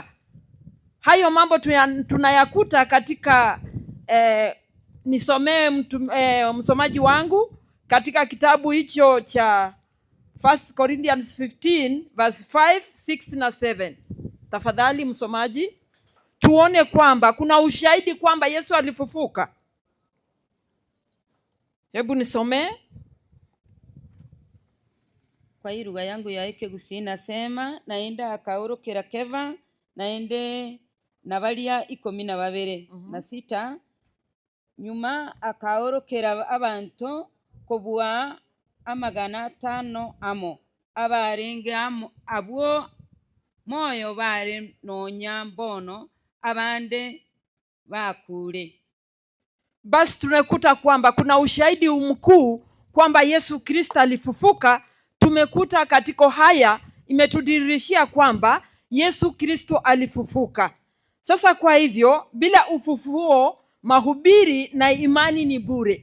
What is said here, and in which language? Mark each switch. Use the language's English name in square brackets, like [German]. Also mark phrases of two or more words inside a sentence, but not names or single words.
[Swahili] Hayo mambo tunayakuta katika nisomee msomaji wangu katika kitabu hicho cha 1 Corinthians 15 verse 5, 6 na 7. Tafadhali msomaji, tuone kwamba kuna ushahidi kwamba Yesu alifufuka. Hebu nisomee. Kwa hii lugha yangu ya Ekegusi nasema, [Gusii] naenda akaorokera Keva, naende na balia 12 na 6, nyuma akaorokera abantu kobua 500 amo abarenge abo moyo bare nonya mbono abande bakure. [Swahili] basi tunakuta kwamba kuna ushahidi mkuu kwamba Yesu Kristo alifufuka. Tumekuta katika haya imetudirishia kwamba Yesu Kristo alifufuka. Sasa kwa hivyo bila ufufuo mahubiri na imani ni bure.